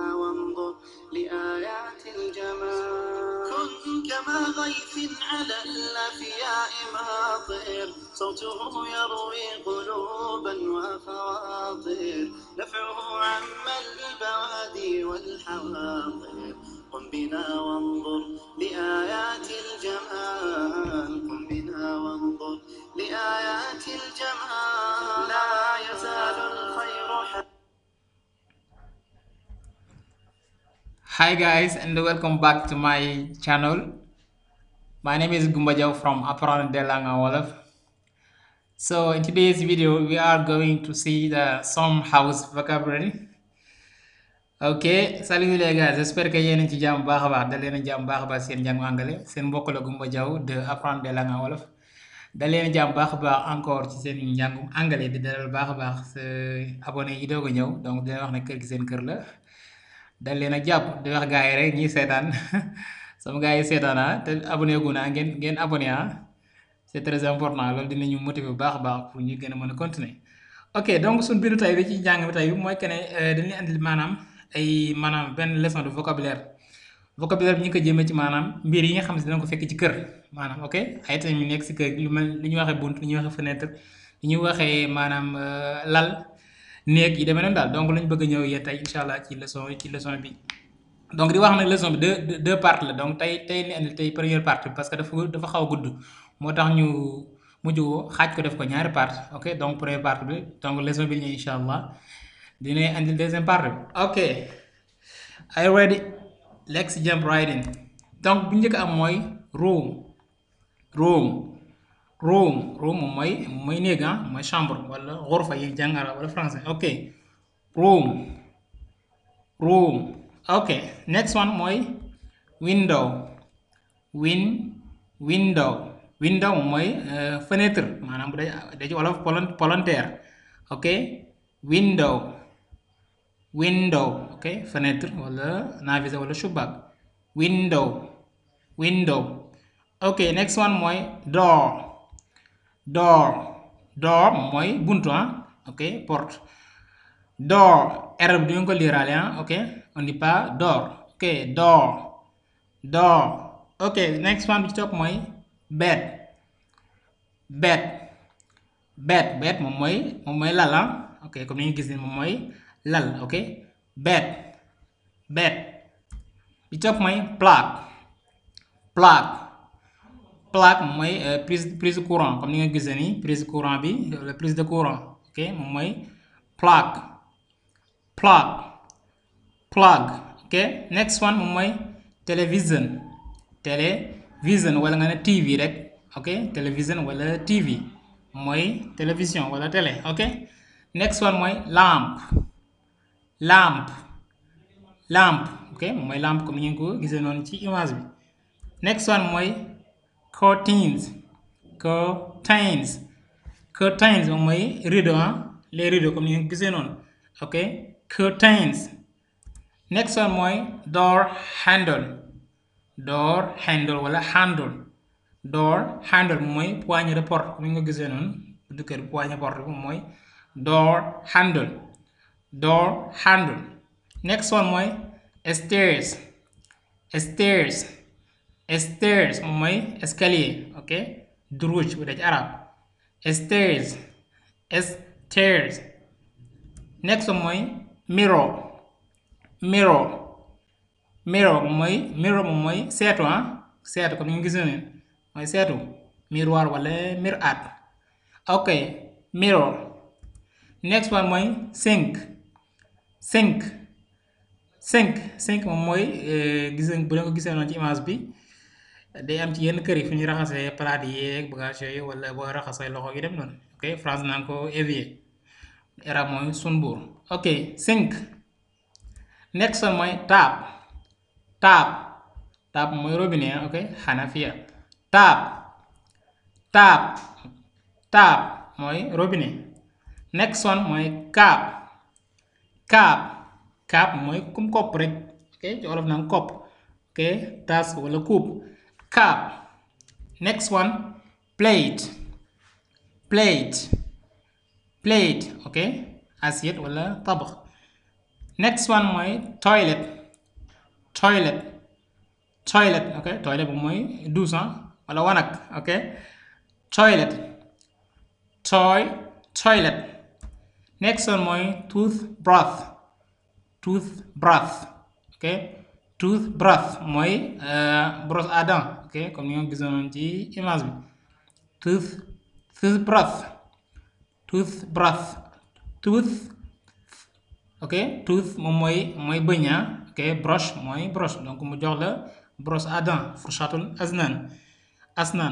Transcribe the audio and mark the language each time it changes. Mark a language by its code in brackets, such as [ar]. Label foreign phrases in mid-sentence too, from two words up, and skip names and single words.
[ar] وانظر لآيات الجمال كن كما غيث على الأفياء ماطر صوته يروي قلوبا وخواطر نفعه عم البوادي والحواطر قم بنا وانظر لآيات الجمال قم بنا وانظر لآيات الجمال لا يزال الخير [en] Hi guys, and welcome back to my channel. My name is Gumba Jaw from Apprendre des langues en Wolof. So in today's video we are going to see the some house vocabulary. [fr] Ok, salut les gars, j'espère que [wo] yéen a ci jàmm baax a baax da leen a jàmm baax a baax seen njàngu anglais seen mbokk la Gumba Jaw de Apprendre des langues en Wolof. Da leen a jàmm baax a baax encore ci seen njàngum anglais di dalal baax a baax sa abonné yi doog a ñëw donc dina wax ne kër gi seen kër la. dal leen a jàpp di wax gars yi rek ñiy seetaan sama gars yi seetaan te abonné gu naa ngeen abonné [fr] c'est très important [wo] loolu dinañu motiver bu baax a baax pour ñu gën a mën a continuer. Ok donc suñ bindu tay bi ci njàng bi tey mooy que ne dañuy andil maanaam benn [fr] leçon de vocabulaire [wo] bi ñu ko jëmee ci maanaam mbir yi nga xam ne dina ko fekk ci kër maanaam ok ay tamit ñu nekk si kër lu mel li ñuy waxee bunt li ñuy waxee fenêtre li ñuy waxee maanaam lal néeg yi demee noonu daal donc lañ bëgg a ñëw yéen tey [ar] إن شاء الله [wo] ci leçon bi donc di wax nag leçon bi [fr] deux parties [wo] la donc tey ni andi tey [fr] première partie parce que [wo] dafa xaw a gudd moo tax ñu mujj xaaj ko def ko ñaari partie ok donc [fr] première partie [wo] bi donc leçon bi ñëw [ar] إن شاء الله [wo] dina andi [fr] deuxième partie [wo] bi ok [en] are you ready? Let's jump right in. [wo] Donc bu njëkk am mooy room moom mooy néeg mooy chambre wala xurfa yi jàng arab wala français ok room ok [en] next one [wo] mooy window moom mooy fenêtre maanaam bu day ci wolof palanteer ok window ok fenêtre wala naafisa wala shubak window ok [en] next one [wo] mooy door moom mooy buntu ok porte door r bi du ngeen ko liiraale ok [fr] on dit pas [wo] door ok door ok [en] next one [wo] bi ci topp mooy bed moom mooy lal ok comme ni ñu gis ni moom mooy lal ok bed bi topp mooy plaque moom mooy [fr] prise courant [wo] comme ni nga gisee nii [fr] prise courant [wo] bi wala [fr] prise de courant [wo] ok moom mooy plaque ok [en] next one [wo] moom mooy télévision wala nga ne TV rek ok télévision wala TV mooy télévision wala télé ok [en] next one [wo] mooy lampe ok moom mooy lampe comme ni ngeen ko gisee noonu ci image bi [en] next one [wo] mooy curtains moom mooy rideau [fr] les rideaux [wo] comme ni ngeen ko gisee noonu ok curtains [en] next one [wo] mooy [en] door handle [wo] wala handle moom mooy [fr] poignée de porte [wo] comme ni nga ko gisee noonu du kër [fr] poignée porte [wo] bi moom mooy [en] door handle next one [wo] mooy stairs moom mooy escalier ok druj bu dee ci arab stairs [en] next one [wo] mooy mirror moom mooy seetu comme ni nga gisee noonu mooy seetu miroir wala mir'at ok mirror next one mooy sink moom mooy gis bu leen ko gisee noonu ci image bi day am ci yenn kër yi fu ñuy raxasee palaat yeeg bagage yooyu wala boo raxasee loxo yi dem noonu ok France naan ko évier era mooy sunbuur ok sink [en] next one [wo] mooy tap mooy robinet ok Hanafiya tap mooy robinet [en] next one [wo] mooy cup cup mooy comme kopp rek ok ci olof naan kopp ok tasse wala coupe cup. [en] Next one plate [wo] ok assiette wala tabax. [en] Next one [wo] mooy toilet ok toilet bu mooy douche wala wanag ok toilet. [en] Next one [wo] mooy toothbrush ok toothbrush mooy [fr] brosse à dents [wo] ok comme ni nga gisoon ci image bi tooth ok tooth moom mooy bëñ ok brush mooy brosse donc mu jox la [fr] brosse à dents [ar] فرشاة أسنان.